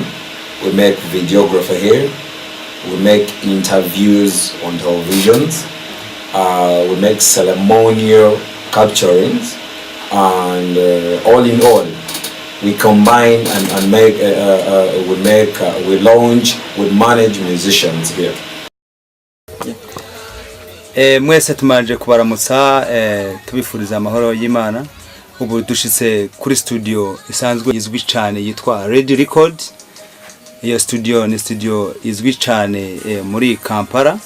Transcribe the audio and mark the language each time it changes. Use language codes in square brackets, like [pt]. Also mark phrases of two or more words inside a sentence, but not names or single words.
[en] We make videographer here. We make interviews on televisions. We make ceremonial capturings, and all in all, we combine and make. We launch. We manage musicians here. [rn] Mwese tumanje kubaramutsa tubifuriza amahoro y'Imana. Ubu dushitse kuri studio isanzwe izwi cyane yitwa Red Records. Iyo studio ni studio izwi cyane muri Kampala.